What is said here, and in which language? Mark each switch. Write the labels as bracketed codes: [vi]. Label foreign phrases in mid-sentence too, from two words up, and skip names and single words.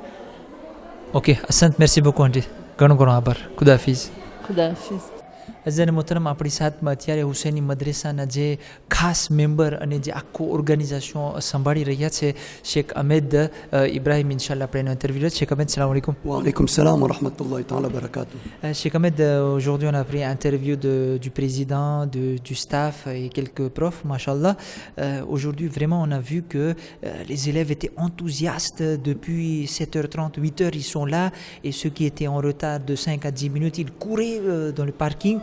[gu] ઓકે, અસંત [fr] merci beaucoup [gu] આંટી, ઘણો ઘણો આભાર. ખુદાહાફિઝ. ખુદાહાફિઝ. અઝન મોહતરમ આપણી સાથમાં અત્યારે હુસૈની મદ્રેસાના જે ખાસ મેમ્બર અને જે આખું ઓર્ગેનાઇઝેશન સંભાળી રહ્યા છે શેખ અમેદ ઇબ્રાહિમ, ઇન્શાલ્લાહ આપણે એનો ઇન્ટરવ્યુ છે. [ar] શેખ અમેદ, سلام عليكم. وعليكم السلام ورحمة الله تعالى بركاته. [fr] Sheikh Ahmed, aujourd'hui on a pris interview du président, du staff et quelques profs, mashallah. Aujourd'hui vraiment on a vu que les élèves étaient enthousiastes depuis 7h30, 8h ils sont là, et ceux qui étaient en retard de 5 à 10 minutes, ils couraient dans le parking.